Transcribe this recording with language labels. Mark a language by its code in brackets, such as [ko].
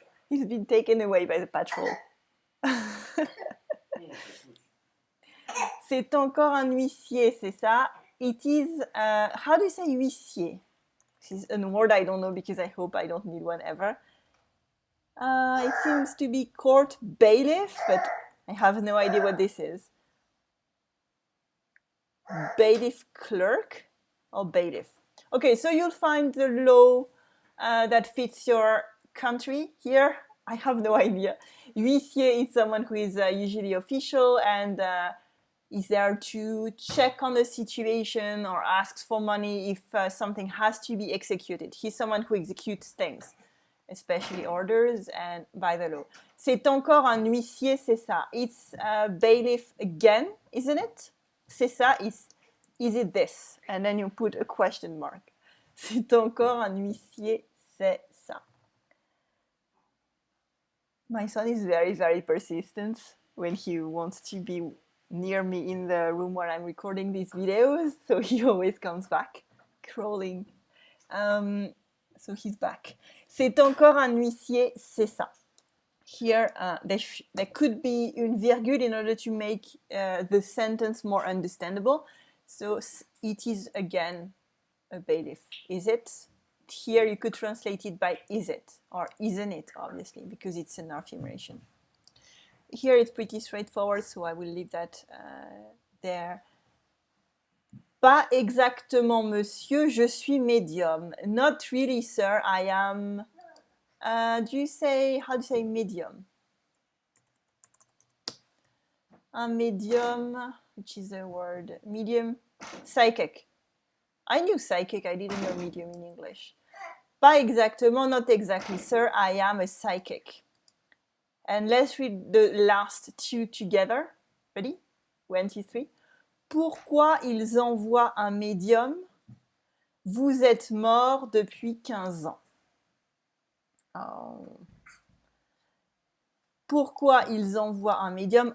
[en] He's been taken away by the patrol. [fr] C'est encore un huissier, c'est ça? [en] It is, how do you say huissier? This is a word I don't know because I hope I don't need one ever. It seems to be court bailiff, but I have no idea what this is. Bailiff clerk or bailiff? Okay, so you'll find the law that fits your country here. I have no idea. Huissier is someone who is usually official and is there to check on the situation or asks for money if something has to be executed. He's someone who executes things, especially orders and by the law. [fr] C'est encore un huissier, c'est ça. [en] It's bailiff again, isn't it? [fr] C'est ça, [en] is it this? And then you put a question mark. [fr] C'est encore un huissier, c'est ça. [en] My son is very, very persistent when he wants to be near me in the room where I'm recording these videos. So he always comes back, crawling. So he's back. [fr] C'est encore un huissier, c'est ça. [en] Here, there could be une virgule in order to make the sentence more understandable. So it is again a bailiff. Is it? Here you could translate it by is it or isn't it, obviously, because it's an affirmation. Here it's pretty straightforward, so I will leave that there. [fr] Pas exactement, monsieur, je suis médium. [en] Not really, sir, I am... how do you say medium? A medium, which is a word, medium, psychic. I knew psychic, I didn't know medium in English. [fr] Pas exactement, [en] not exactly, sir, I am a psychic. And let's read the last two together. Ready? 1, 2, 3. [fr] Pourquoi ils envoient un médium? Vous êtes mort depuis 15 ans. Oh. Pourquoi ils envoient un médium?